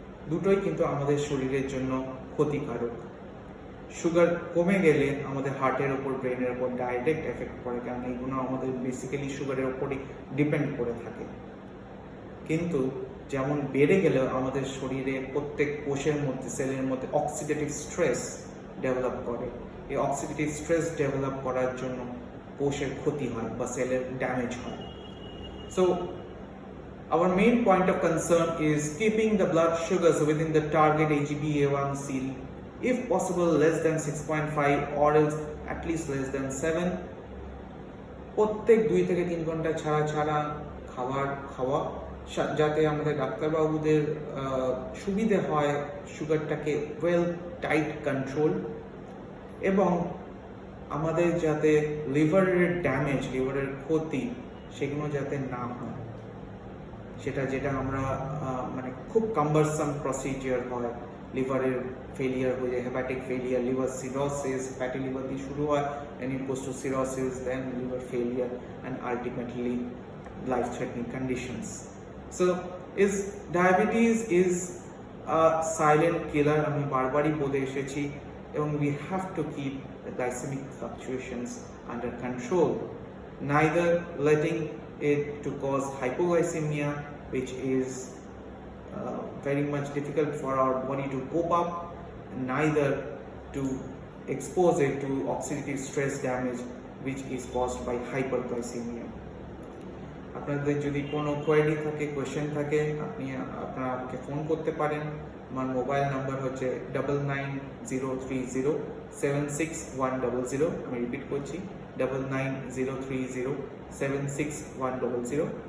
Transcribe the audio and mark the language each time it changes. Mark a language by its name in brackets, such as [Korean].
[Bangla] দুটোই কিন্তু আমাদের শরীরের জন্য ক্ষতিকারক। সুগার কমে গেলে আমাদের হার্টের ওপর, ব্রেনের ওপর ডাইরেক্ট এফেক্ট পড়ে, কারণ এইগুলো আমাদের বেসিক্যালি সুগারের ওপরই ডিপেন্ড করে থাকে। কিন্তু যেমন বেড়ে গেলেও আমাদের শরীরে প্রত্যেক কোষের মধ্যে, সেলের মধ্যে অক্সিডেটিভ স্ট্রেস ডেভেলপ করে। এই অক্সিডেটিভ স্ট্রেস ডেভেলপ করার জন্য কোষের ক্ষতি হয় বা সেলের ড্যামেজ হয়। [English] So our main point of concern is keeping the blood sugars within the target HbA1c, if possible less than 6.5 or else at least less than 7. [Bangla] প্রত্যেক 2 থেকে 3 ঘন্টা ছাড়া ছাড়া খাওয়া যাতে আমাদের ডাক্তারবাবুদের সুবিধে হয় সুগারটাকে ওয়েল টাইট কন্ট্রোল, এবং আমাদের যাতে লিভারের ড্যামেজ, লিভারের ক্ষতি সেগুলো যাতে না হয়। যেটা আমরা মানে খুব কাম্বারসাম প্রসিজিয়ার হয়, লিভারের ফেলিয়ার হয়ে যায়, hepatic failure, liver cirrhosis, fatty liver দিয়ে শুরু হয়, and it goes to cirrhosis, then liver failure, and ultimately life-threatening conditions. [English] So diabetes is a silent killer, [Bangla] আমি বারবারই বলে এসেছি, এবং [English] we have to keep the glycemic fluctuations under control, neither letting it to cause hypoglycemia, which is very much difficult for our body to cope up, neither to expose it to oxidative stress damage, which is caused by hyperglycemia. [Bangla] আপনাদের যদি কোনো query থাকে, question থাকে, আপনারা আমাকে phone করতে পারেন। আমার মোবাইল নাম্বার হচ্ছে 9903076100। আমি রিপিট করছি 9903076100।